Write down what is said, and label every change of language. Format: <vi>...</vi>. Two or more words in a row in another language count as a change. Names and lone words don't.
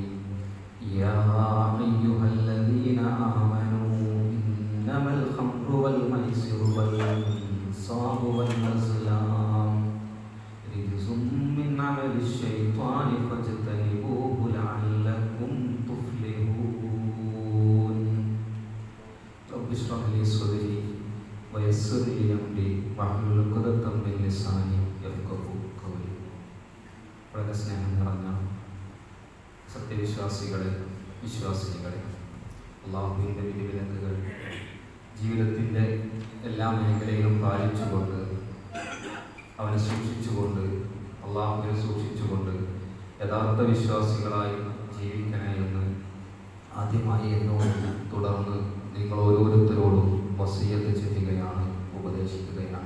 <ar>يا أيها الذين آمنوا إنما الخمر والميسر والأنصاب والأزلام رجس من عمل الشيطان فاجتنبوه لعلكم تفلحون. رب اشرح لي صدري ويسر لي أمري واحلل عقدة من لساني يفقهوا قولي.</ar> <ml>വളരെ സ്നേഹം നിറഞ്ഞ സത്യവിശ്വാസികളെ, വിശ്വാസിനികളെ, അള്ളാഹുവിൻ്റെ വിധിവിലക്കുകൾ ജീവിതത്തിൻ്റെ എല്ലാ മേഖലയിലും പാലിച്ചുകൊണ്ട് അവനെ സൂക്ഷിച്ചുകൊണ്ട് അള്ളാഹുവിനെ സൂക്ഷിച്ചുകൊണ്ട് യഥാർത്ഥ വിശ്വാസികളായി ജീവിക്കണേ എന്ന് ആദ്യമായി എന്നോട് തുടർന്ന് നിങ്ങൾ ഓരോരുത്തരോടും വസിയത്ത് ചെയ്യുകയാണ്, ഉപദേശിക്കുകയാണ്.</ml>